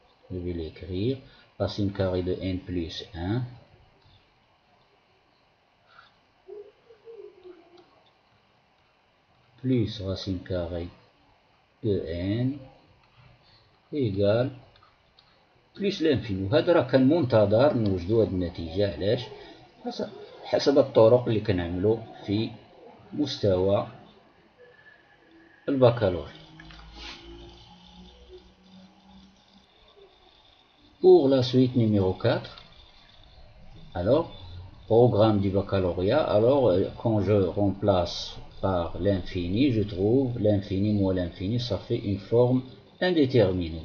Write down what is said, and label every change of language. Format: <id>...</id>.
<fr>Je vais l'écrire, racine carrée de n plus 1 plus racine carrée de n égale plus l'infini.</fr> <ar>وهذا راه كان منتظر نوجدو هاد النتيجة. علاش؟ حسب الطرق اللي كنعملو في مستوى البكالوريا.</ar> <fr>Pour la suite numéro 4, alors programme du baccalauréat, alors quand je remplace par l'infini, je trouve l'infini moins l'infini, ça fait une forme indéterminée.</fr>